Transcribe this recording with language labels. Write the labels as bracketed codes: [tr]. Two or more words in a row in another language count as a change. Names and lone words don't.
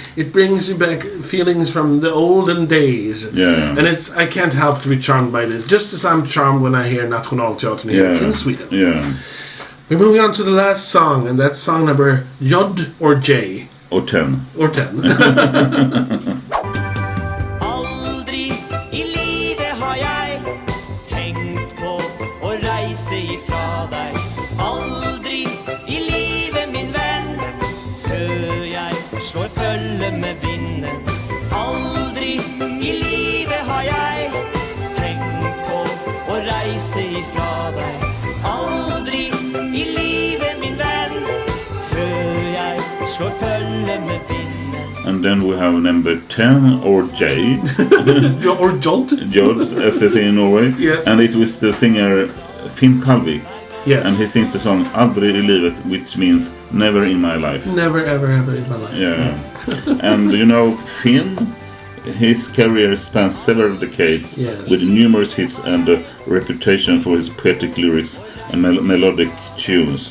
[en] It brings you back feelings from the olden days. Yeah. And I can't help to be charmed by this. Just as I'm charmed when I hear Nationalteatern here in Sweden. Yeah. We're moving on to the last song, and that's song number J or J. Or 10. Or 10. [no] Aldrig i livet har jeg tenkt på å reise ifra deg. Aldri i livet, min venn, før jeg slår følge med vinden. Aldri i livet har jeg tenkt på å reise ifra deg. Aldri i livet, min venn, før jeg slår følge med vinden. [en] And then we have number 10 or J. Or Jolt. Jolt, as they say in Norway. Yes. And it was the singer Finn Kalvik. Yes. And he sings the song Aldrig i livet, which means never in my life. Never, ever, ever in my life. Yeah. And Finn, his career spans several decades with numerous hits and a reputation for his poetic lyrics and melodic tunes.